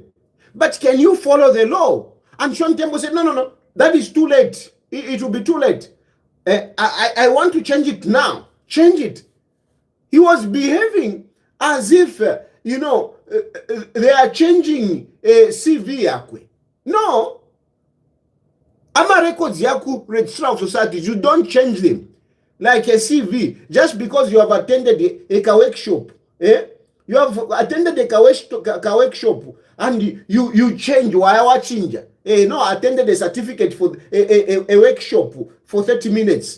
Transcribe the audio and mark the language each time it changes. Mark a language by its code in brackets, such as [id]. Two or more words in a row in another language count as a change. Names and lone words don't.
[en] But can you follow the law? And Sean Tembo said, no, that is too late. It will be too late. I want to change it now. Change it. He was behaving as if, they are changing CV yakwe. No. Ama records yaku Registrar of Societies, you don't change them. Like a CV, just because you have attended a workshop. You have attended a workshop and you change. Why change? No, attended a certificate for a workshop for 30 minutes.